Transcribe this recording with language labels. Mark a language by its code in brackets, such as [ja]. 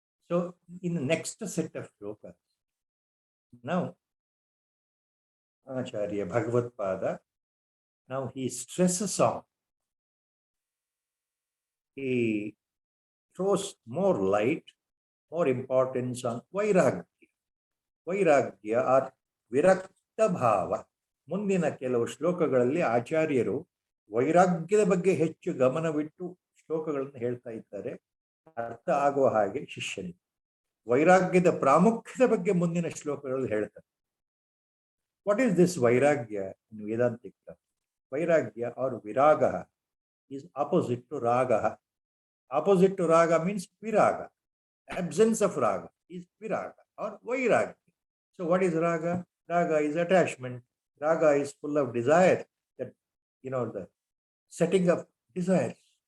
[en] So in the next set of shlokas, now Acharya Bhagavatpada, now he stresses on, he throws more light, more importance on Vairagya. Vairagya or Virakta Bhava. [kn] ಮುಂದಿನ ಕೆಲವು ಶ್ಲೋಕಗಳಲ್ಲಿ ಆಚಾರ್ಯರು ವೈರಾಗ್ಯದ ಬಗ್ಗೆ ಹೆಚ್ಚು ಗಮನವಿಟ್ಟು ಶ್ಲೋಕಗಳನ್ನು ಹೇಳ್ತಾ ಇದ್ದಾರೆ. ಅರ್ಥ ಆಗುವ ಹಾಗೆ ಶಿಷ್ಯನಿಗೆ ವೈರಾಗ್ಯದ ಪ್ರಾಮುಖ್ಯದ ಬಗ್ಗೆ ಮುಂದಿನ ಶ್ಲೋಕಗಳಲ್ಲಿ ಹೇಳ್ತಾರೆ. [en] What is this vairagya in Vedantic? Vairagya or viraga is opposite to raga. Opposite to raga means viraga. Absence of raga is viraga or vairagya. So what is raga? Raga is attachment. Raga is full of desire. That, the setting of desires.